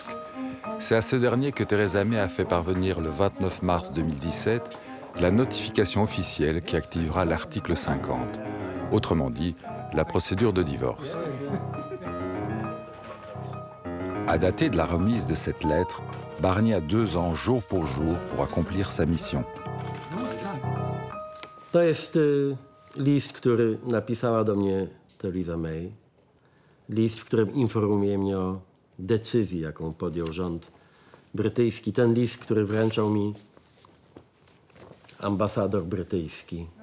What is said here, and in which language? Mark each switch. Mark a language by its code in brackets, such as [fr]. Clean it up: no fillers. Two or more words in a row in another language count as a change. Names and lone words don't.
[fr] C'est à ce dernier que Theresa May a fait parvenir le 29 mars 2017 la notification officielle qui activera l'article 50. Autrement dit, la procédure de divorce. À dater de la remise de cette lettre, Barnier a 2 ans jour pour accomplir sa mission. [pl] To jest list, który napisała do mnie Theresa May. List, w którym informuje mnie o decyzji, jaką podjął rząd brytyjski. Ten list, który wręczał mi ambasador brytyjski.